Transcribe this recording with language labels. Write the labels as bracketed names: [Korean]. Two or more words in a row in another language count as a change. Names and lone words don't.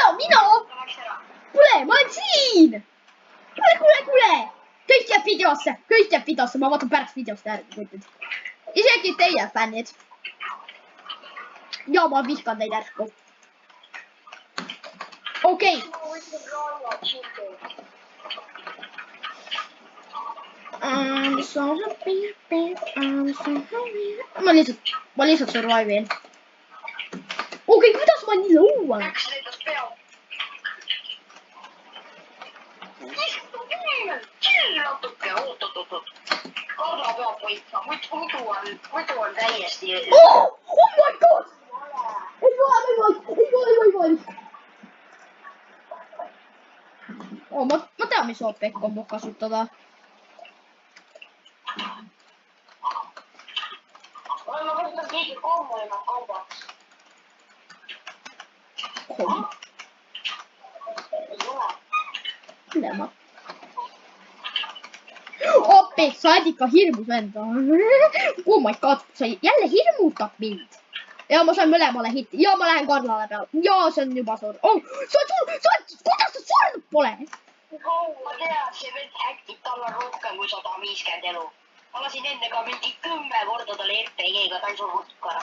[Estonian] Kuule, ma olen siin. Kuule. Kõik jääb videosse. Ma vaatan pärast videost järgi, kutid. Isegi teie fännid. Ja ma vihkan teid järsku. Okei. [English] I'm so happy. [Estonian] Ma lihtsalt survive'in. Okei, kuidas ma nii lõuan? Läks lendas peal. Chill natuke, oot. Karla peab võitma, muidu on täiesti... [English] Oh my god! [Estonian] Ei ole võimalik. Oh, ma tean, mis OP-kombo kasutada. Ma kasutan keegi kommoima kaubaks. Minema. Oppi, sa oled ikka hirmus vend. [English] Oh my god, [Estonian] sa jälle hirmutab mind. Ja ma sain mõlemale hitti. Ja ma lähen Karlale peale. Ja see on juba surnud. Oh, kuidas sa surnud pole? Ma tean, see vend häktib, tal on rohkem kui 150 elu. Ma lasin enne ka mingi 10 korda talle RPG-ga, ta ei surnud ära.